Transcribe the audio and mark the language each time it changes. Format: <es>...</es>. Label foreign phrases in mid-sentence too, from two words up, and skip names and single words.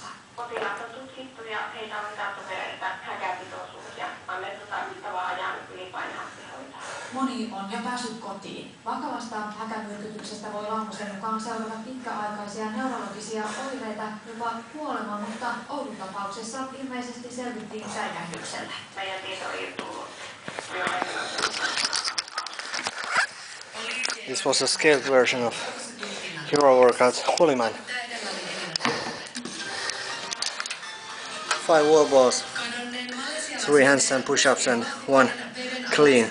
<fi>Potilaat on tutkittu ja heitä on saatu verestä häkäpitoisuus ja annettu tarvittavaa ajan ylipainohastihoitoa. Moni on jo päässyt kotiin. Vakavasta häkämyrkytyksestä voi Laumosen mukaan seurata pitkäaikaisia neurologisia oireita, jopa kuolema, mutta Oulun tapauksessa ilmeisesti selvittiin säikähdyksellä. Meidän tieto ei tullut.</fi> <en>This was a scaled version of hero workout Holyman. 5 wall balls, 3 handstand push-ups and 1 clean.</en>